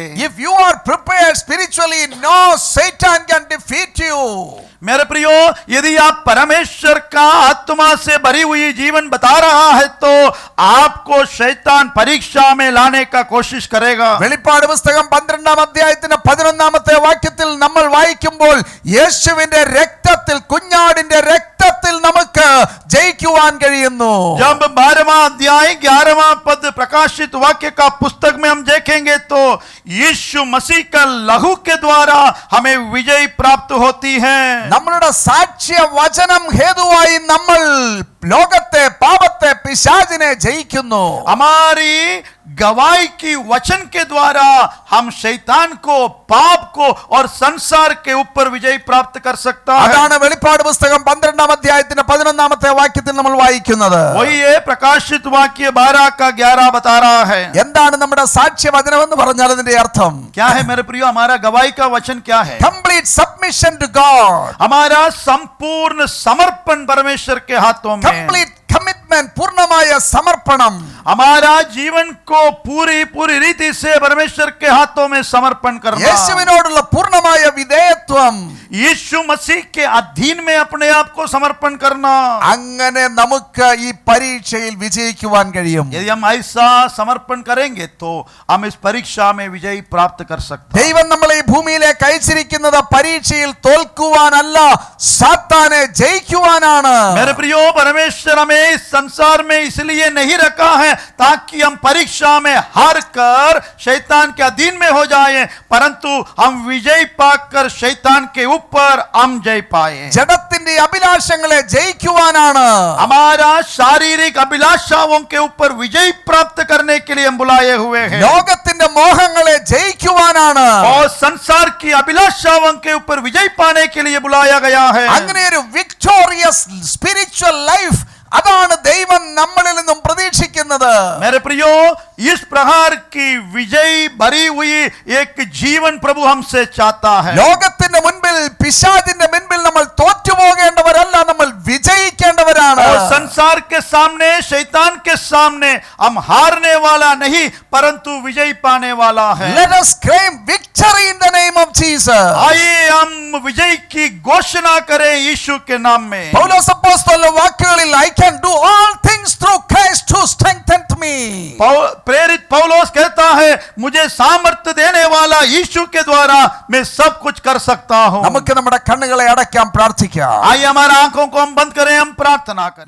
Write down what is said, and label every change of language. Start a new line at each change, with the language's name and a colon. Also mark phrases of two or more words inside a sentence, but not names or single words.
English: If you are prepared spiritually, no Satan can defeat you.
Hindi: मेरे प्रियो, यदि आप परमेश्वर का आत्मा से भरी हुई जीवन बता रहा है तो आपको शैतान परीक्षा में लाने का कोशिश करेगा।
Malayalam: വെളിപ്പാട് പുസ്തകം 12-ാം അധ്യായത്തിന്റെ 11-ാമത്തെ വാക്യത്തിൽ നമ്മൾ വായിക്കുമ്പോൾ യേശുവിന്റെ രക്തത്തിൽ, കുഞ്ഞാടിന്റെ രക്തത്തിൽ നമുക്ക് ജയിക്കുവാൻ കഴിയുന്നു.
Hindi: जब 12वां अध्याय 11वां पद प्रकाशित वाक्य का पुस्तक में हम देखेंगे तो यीशु मसीह का लहू के द्वारा हमें विजय प्राप्त होती है।
Malayalam: നമ്മളുടെ സാക്ഷ്യ വചനം ഹേതുവായി നമ്മൾ ലോകത്തെ, പാപത്തെ, പിശാചിനെ ജയിക്കുന്നു.
Hindi: हमारी गवाही की वचन के द्वारा हम शैतान को, पाप को और संसार के ऊपर विजय प्राप्त कर सकता है।
Malayalam: അതാണ് വെളിപ്പാട് പുസ്തകം 12-ാം അധ്യായത്തിന്റെ 11-ാമത്തെ വാക്യത്തിൽ നമ്മൾ വായിക്കുന്നത്.
Hindi: वही ये प्रकाशित वाक्य 12 का 11 बता रहा है।
Malayalam: എന്താണ് നമ്മുടെ സാക്ഷ്യ വചനം എന്ന് പറഞ്ഞാൽ അതിന്റെ അർത്ഥം?
Hindi: क्या है मेरे प्रियो, हमारा गवाही का वचन क्या है?
English: Complete submission to God.
Hindi: हमारा संपूर्ण समर्पण परमेश्वर के हाथों में।
English: Complete commitment,
Malayalam: पूर्णമായ സമർപ്പണം.
Hindi: हमारा जीवन को पूरी रीति से परमेश्वर के हाथों में समर्पण करना।
Malayalam: യേശുവിനോടുള്ള പൂർണ്ണമായ വിധേയത്വം.
Hindi: यीशु मसीह के अधीन में अपने आप को समर्पण करना।
Malayalam: അങ്ങനെ നമുക്ക് ഈ പരീക്ഷയിൽ വിജയിക്കുവാൻ കഴിയും.
Hindi: यदि हम ऐसा समर्पण करेंगे तो हम इस परीक्षा में विजय प्राप्त कर सकते हैं।
Malayalam: ദൈവം നമ്മളെ ഈ ഭൂമിയിലേക്ക് അയച്ചിരിക്കുന്നത് പരീക്ഷയിൽ തോൽക്കുവാനല്ല, സാത്താനെ ജയിക്കുവാനാണ്.
Hindi: मेरे प्रियो, परमेश्वर हमें इस संसार में इसलिए नहीं रखा है ताकि हम परीक्षा में हार कर शैतान के अधीन में हो जाएं, परंतु हम विजय पाकर शैतान के ऊपर हम जय पाए।
Malayalam: ജഡത്തിന്റെ അഭിലാഷങ്ങളെ ജയിക്കുവാനാണ്.
Hindi: हमारा शारीरिक अभिलाषाओं के ऊपर विजय प्राप्त करने के लिए हम बुलाए हुए हैं।
Malayalam: ലോകത്തിന്റെ മോഹങ്ങളെ ജയിക്കുവാനാണ്.
Hindi: और संसार की अभिलाषाओं के ऊपर विजय पाने के लिए बुलाया गया है।
Malayalam: അങ്ങനെ ഒരു
English: victorious spiritual life,
Malayalam: അതാണ് ദൈവം നമ്മളിൽ നിന്നും പ്രതീക്ഷിക്കുന്നത്.
Hindi: मेरे प्रियो, इस प्रकार की विजय भरी हुई एक जीवन प्रभु हमसे चाहता है।
Malayalam: ലോകത്തിന്റെ മുൻപിൽ, പിശാചിന്റെ മുൻപിൽ നമ്മൾ തോറ്റുപോകേണ്ടവരല്ല, നമ്മൾ വിജയിക്കേണ്ടവരാണ്.
Hindi: और संसार के सामने, शैतान के सामने हम हारने वाला नहीं परंतु विजय पाने वाला है।
English: Let us claim victory in the name of Jesus.
Hindi: आइए हम विजय की घोषणा करें यीशु के नाम में।
Malayalam: പൗലോസ് അപ്പോസ്തലന്റെ വാക്കുകളിൽ
English: I can do all things through Christ who strengthened me.
Hindi: प्रेरित पौलुस कहता है, मुझे सामर्थ्य देने वाला यीशु के द्वारा मैं सब कुछ कर सकता हूं।
Malayalam: നമുക്ക് നമ്മുടെ കണ്ണുകളെ അടയ്ക്കാം, പ്രാർത്ഥിക്കാം.
Hindi: आइए हमारा आंखों को हम बंद करें, हम प्रार्थना करें।